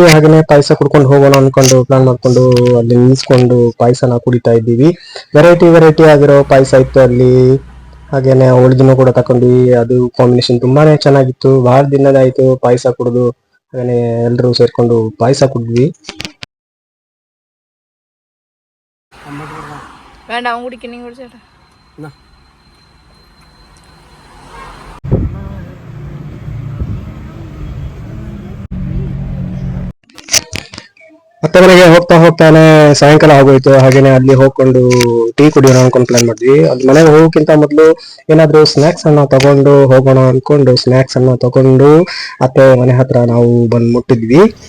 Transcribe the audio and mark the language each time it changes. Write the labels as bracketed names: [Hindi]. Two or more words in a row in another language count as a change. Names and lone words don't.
[Kannada] ಹಾಗೇನೆ ಪಾಯಸ ಕುಡ್ಕೊಂಡು ಹೋಗೋಣ ಅನ್ಕೊಂಡು ಪ್ಲಾನ್ ಮಾಡ್ಕೊಂಡು ಅಲ್ಲಿ ನಿಲ್ಸ್ಕೊಂಡು ಪಾಯಸನ ಕುಡಿತಾ ಇದ್ದೀವಿ. ವೆರೈಟಿ ಆಗಿರೋ ಪಾಯಸ ಇತ್ತು ಅಲ್ಲಿ. ಹಾಗೇನೆ ಹೋಳ್ಗಿನೂ ಕೂಡ ತಕೊಂಡ್ವಿ. ಅದು ಕಾಂಬಿನೇಷನ್ ತುಂಬಾನೇ ಚೆನ್ನಾಗಿತ್ತು. ಬಹಳ ದಿನದಾಯ್ತು ಪಾಯಸ ಕುಡಿದು. ಹಾಗೇನೆ ಎಲ್ರು ಸೇರ್ಕೊಂಡು ಪಾಯಸ ಕುಡಿದ್ವಿ. [Malayalam] വേണ്ട അവൻ കുടിക്കണേ കുടിച്ചേട്ടാ. [Kannada] ಮತ್ತೆ ಮನೆಗೆ ಹೋಗ್ತಾನೆ ಸಾಯಂಕಾಲ ಆಗೋಯ್ತು. ಹಾಗೇನೆ ಅಲ್ಲಿ ಹೋಗ್ಕೊಂಡು ಟೀ ಕುಡಿಯೋಣ ಅನ್ಕೊಂಡು ಪ್ಲಾನ್ ಮಾಡಿದ್ವಿ. ಅಲ್ಲಿ ಮನೆಗೆ ಹೋಗೋಕ್ಕಿಂತ ಮೊದಲು ಏನಾದ್ರು ಸ್ನಾಕ್ಸ್ ಅನ್ನ ತಗೊಂಡು ಹೋಗೋಣ ಅನ್ಕೊಂಡು ಸ್ನಾಕ್ಸ್ ಅನ್ನ ತಗೊಂಡು ಅತ್ತೆ ಮನೆ ಹತ್ರ ನಾವು ಬಂದ್ ಮುಟ್ಟಿದ್ವಿ.